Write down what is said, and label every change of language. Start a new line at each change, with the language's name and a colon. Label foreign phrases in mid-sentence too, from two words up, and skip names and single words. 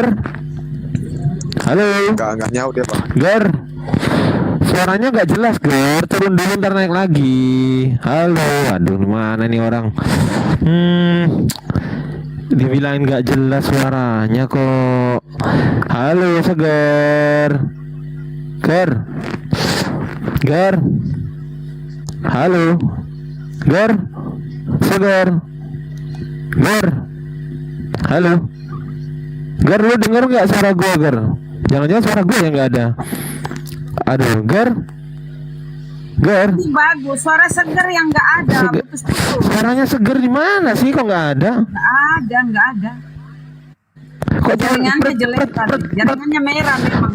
Indonesian: Halo. Nggak nyaut dia, Bang. Ger, suaranya nggak jelas, Ger. Turun dulu ntar naik lagi. Halo, aduh mana nih orang? Dibilangin nggak jelas suaranya kok. Halo Seger, Ger, Ger. Halo, Ger, Seger, Ger. Halo, Ger, lu denger nggak suara gue, Ger? Jangan-jangan suara gue yang nggak ada. Aduh, Ger, Ger. Ini bagus, suara Seger yang nggak ada. Seger. Putus-putus. Suaranya Seger di mana sih? Kok nggak ada? Nggak ada. Kok Jaringannya jelek tadi. Jaringannya merah memang.